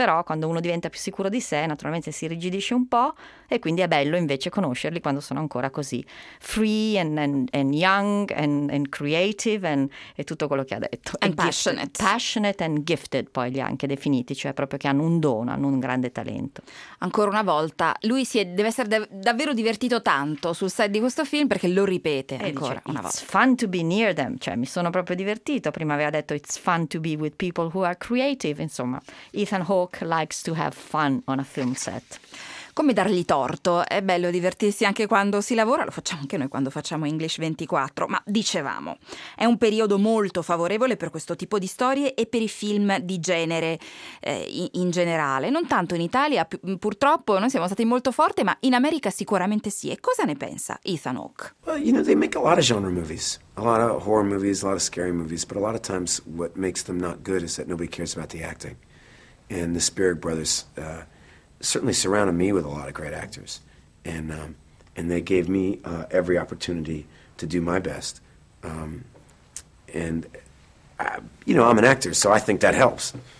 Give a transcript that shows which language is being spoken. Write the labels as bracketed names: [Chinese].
[Italian] Però quando uno diventa più sicuro di sé naturalmente si rigidisce un po', e quindi è bello invece conoscerli quando sono ancora così [English] free and young and creative [Italian] e tutto quello che ha detto. [English] And passionate. Passionate and gifted, [Italian] poi li ha anche definiti, cioè proprio che hanno un dono, hanno un grande talento. Ancora una volta, lui deve essere davvero divertito tanto sul set di questo film, perché lo ripete ancora dice, una volta. [English] It's fun to be near them, [Italian] cioè mi sono proprio divertito. Prima aveva detto [English] it's fun to be with people who are creative. [Italian] Insomma, [English] Ethan Hawke likes to have fun on a film set. [Italian] Come dargli torto? È bello divertirsi anche quando si lavora, lo facciamo anche noi quando facciamo English 24, ma dicevamo, è un periodo molto favorevole per questo tipo di storie e per i film di genere in generale, non tanto in Italia, purtroppo noi siamo stati molto forti, ma in America sicuramente sì. E cosa ne pensa Ethan Hawke? [English] Well, you know, they make a lot of genre movies, a lot of horror movies, a lot of scary movies, but a lot of times what makes them not good is that nobody cares about the acting. And the Spirit Brothers certainly surrounded me with a lot of great actors, and they gave me every opportunity to do my best, I'm an actor, so I think that helps.